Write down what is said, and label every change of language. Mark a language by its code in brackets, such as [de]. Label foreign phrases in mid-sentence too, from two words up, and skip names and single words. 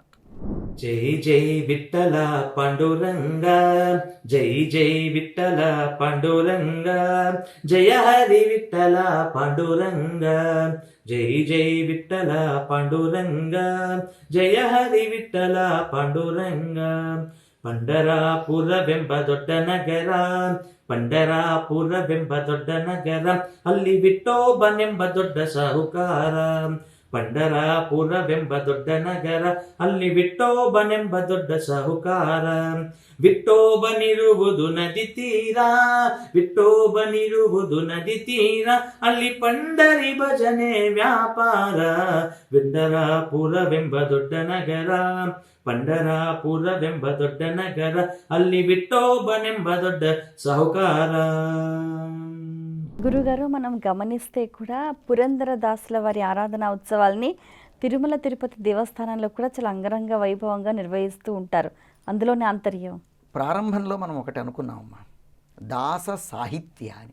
[te] జై జై విఠల పాండురంగా, జై జై విఠల పాండురంగా, జయ హరి విఠల పాండురంగా, జై జై విఠల పాండురంగా, జయ హరి విఠల పాండురంగా. [kn] ಪಂಡರಾಪುರವೆಂಬ ದೊಡ್ಡ ನಗರ, ಪಂಡರಾಪುರವೆಂಬ ದೊಡ್ಡ ನಗರ, ಅಲ್ಲಿ ವಿಠೋಬನೆಂಬ ದೊಡ್ಡ ಸಾಹುಕಾರ. ಪಂಡರಾಪುರವೆಂಬ ದೊಡ್ಡ ನಗರ, ಅಲ್ಲಿ ವಿಠೋಬನೆಂಬ ದೊಡ್ಡ ಸಾಹುಕಾರ. ವಿಠೋಬನಿರುವುದು ನದಿ ತೀರ, ವಿಠೋಬನಿರುವುದು ನದಿ ತೀರ, ಅಲ್ಲಿ ಪಂಡರಿ ಭಜನೆ ವ್ಯಾಪಾರ. ಪಂಡರಾಪುರವೆಂಬ ದೊಡ್ಡ ನಗರ, ಪಂಡರಾಪುರವೆಂಬ ದೊಡ್ಡ ನಗರ, ಅಲ್ಲಿ ವಿಠೋಬನೆಂಬ ದೊಡ್ಡ ಸಾಹುಕಾರ. [te] గురుగారు, మనం గమనిస్తే కూడా పురంధరదాసుల వారి ఆరాధన ఉత్సవాల్ని తిరుమల తిరుపతి దేవస్థానంలో కూడా చాలా అంగరంగ వైభవంగా నిర్వహిస్తూ ఉంటారు. అందులోనే ఆంతర్యం. ప్రారంభంలో మనం ఒకటి అనుకున్నామమ్మా, దాస సాహిత్య అని.